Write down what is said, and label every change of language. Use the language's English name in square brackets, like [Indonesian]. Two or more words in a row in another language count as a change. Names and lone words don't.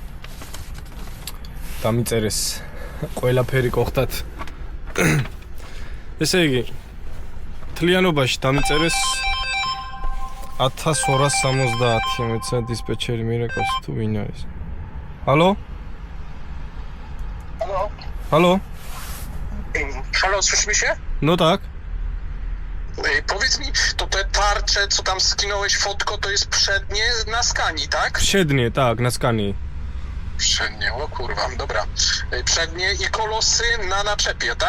[Georgian] დამიწერეს ყველაფერი გოხდათ. ესე იგი თლიანობაში დამიწერეს 1270 მეცა დისპეჩერი მირეკავს თუ ვინ არის. [Polish] Hallo? Hallo? Hallo? Halo, słyszysz mi się? No tak. Powiedz mi, to te tarcze, co tam skinąłeś fotko, to jest przednie na skani, tak? Przednie, tak, na skani. Przednie, o kurwa, dobra. Przednie i kolosy na naczepie, tak?